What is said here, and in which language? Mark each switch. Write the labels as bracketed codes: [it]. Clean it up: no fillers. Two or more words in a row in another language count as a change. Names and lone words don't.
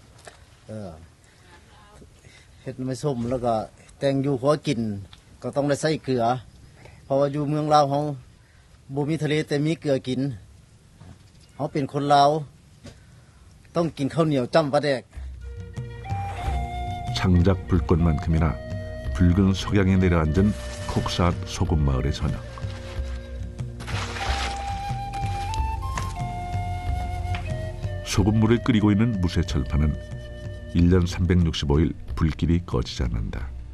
[tts] เฮ็ดหน่อไม้ส้มแล้วก็แต่งอยู่หัวกินก็ต้องได้ใส่เกลือเพราะว่าอยู่เมืองลาวเฮาบ่มีทะเลแต่มีเกลือกินเฮาเป็นคนลาวต้องกินข้าวเหนียวจ้ำปลาแดก [ko] 창작 불꽃만큼이나 붉은 석양에 내려앉은 콕삿 소금마을의 저녁. 소금물을 끓이고 있는 무쇠철판은 1년 365일 불길이 꺼지지 않는다.